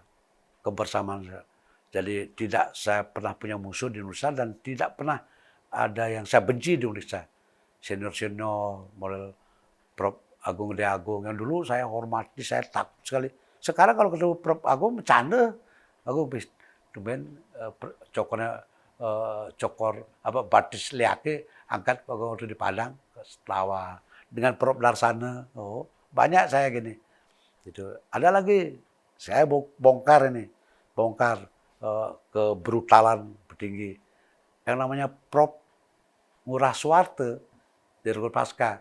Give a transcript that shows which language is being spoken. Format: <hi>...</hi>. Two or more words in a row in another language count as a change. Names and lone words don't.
<id>Kebersamaan saya. Jadi tidak saya pernah punya musuh di Indonesia dan tidak pernah ada yang saya benci di Indonesia. Senior-senior, model Prof. Agung Gede Agung, yang dulu saya hormati, saya takut sekali. Sekarang kalau ketemu Prof. Agung, bercanda.</id> <ban>Agung, tumben cokornya, cokor apa batis liake,</ban> <id>angkat waktu di Padang, ke Setawa. Dengan Prof. Darsana, banyak saya gini. Gitu. Ada lagi, saya bongkar kebrutalan petinggi yang namanya Prof. Ngurah Swarte di Rukun Pasca.</id>